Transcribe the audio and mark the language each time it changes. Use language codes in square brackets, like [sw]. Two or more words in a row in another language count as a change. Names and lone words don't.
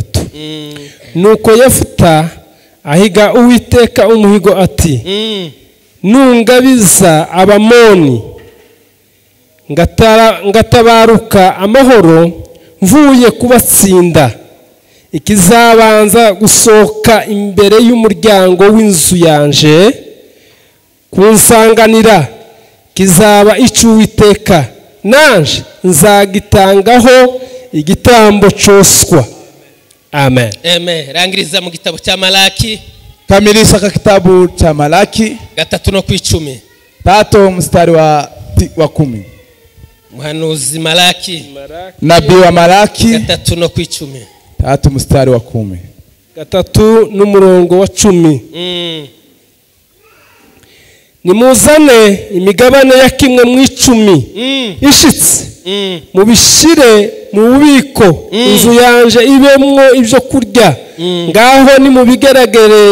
[rw] Nuko Yefuta ahiga Uwiteka umuhigo ati nungabiza Abamoni ngatabaruka amahoro mvuye kubatsinda, ikizabanza gusohoka imbere y'umuryango w'inzu yanje kunsanganira kizaba icy'Uwiteka, nanje nzagitangaho igitambo cyoswa. Amen. Amen. Rangiriza mu gitabo cya Malaki. [sw] Kamilisha ka kitabu cha Malaki 3:10. 3 mstari wa 10. [rw] Muhanuzi Malaki. [sw] Nabii wa Malaki 3:10. 3 mstari wa 10. [rw] 3 n'umurongo wa 10. Nimuzane imigabane ya kimwe mu 10 ishitse mubishire mu bubiko inzu yanje ibemwo ibyo kurya ngaho ni mubigeragere